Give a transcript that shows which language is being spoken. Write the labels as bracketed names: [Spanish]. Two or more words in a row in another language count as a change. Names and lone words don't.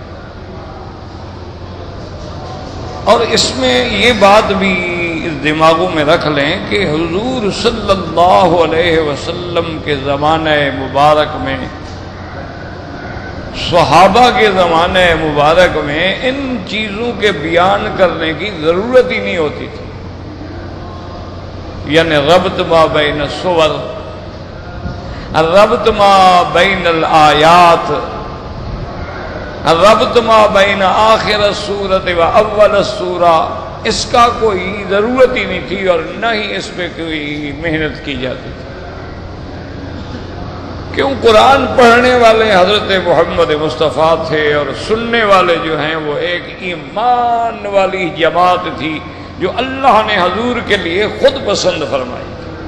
[Urdu] اور اس میں یہ بات بھی دماغوں میں رکھ لیں کہ حضور صلی اللہ علیہ وسلم کے زمانہ مبارک میں، صحابہ کے زمانے مبارک میں ان چیزوں کے بیان کرنے کی ضرورت ہی نہیں ہوتی تھی. [Arabic] یعنی ربط ما بین السور، الربط ما بین الآیات، الربط ما بین آخر السورۃ و اول السورہ، [Urdu] اس کا کوئی ضرورت ہی نہیں تھی، اور نہ ہی اس پہ کوئی محنت کی جاتی تھی. کیوں؟ قرآن پڑھنے والے حضرت محمد مصطفیٰ تھے، اور سننے والے جو ہیں وہ ایک ایمان والی جماعت تھی جو اللہ نے حضور کے لیے خود پسند فرمائی تھی.